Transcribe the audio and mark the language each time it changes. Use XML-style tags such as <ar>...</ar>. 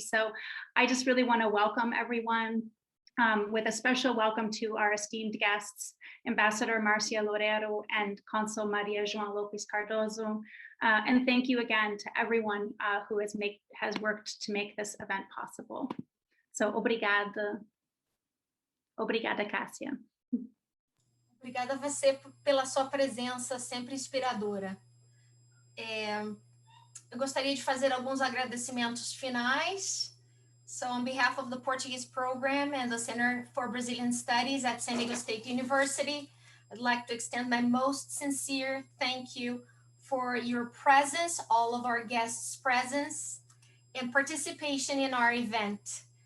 <en>So I just really want to welcome everyone with a special welcome to our esteemed guests, Ambassador Marcia Loureiro and Consul Maria João Lopes Cardoso. And thank you again to everyone who has worked to make this event possible.</en> <pt>So obrigada, Cássia. Obrigada a você pela sua presença sempre inspiradora. Eu gostaria de fazer alguns agradecimentos finais.</pt> <en>So on behalf of the Portuguese program and the Center for Brazilian Studies at San Diego State University, I'd like to extend my most sincere thank you for your presence, all of our guests' presence, and participation in our event.</en>